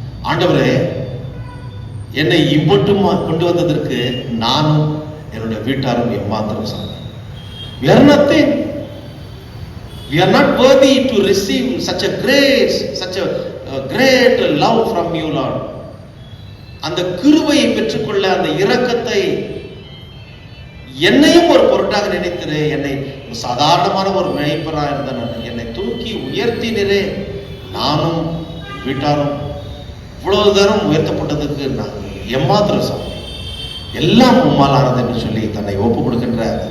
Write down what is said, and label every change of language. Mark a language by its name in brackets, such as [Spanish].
[Tamil] ஆண்டவரே, என்னை இவ்வட்டும் கொண்டு வந்ததற்கு நானும் என்னுடைய வீட்டாரும் எம்மாத்திரம் சாமி. [English] We are nothing. We are not worthy to receive such a grace, such a great love from you, Lord. [Tamil] அந்த கிருபையை பெற்றுக்கொள்ள, அந்த இரக்கத்தை என்னையும் ஒரு பொருட்டாக நினைத்திரு. என்னை சாதாரணமான ஒரு மேய்ப்பனாக இருந்த என்னை தூக்கி உயர்த்தினரே, நானும் வீட்டாரும் இவ்வளவு தரம் உயர்த்தப்பட்டதுக்கு நான் எம்மாத்திரம் சாமி, எல்லாம் உம்மாலானது என்று சொல்லி தன்னை ஒப்புக் கொடுக்கின்ற.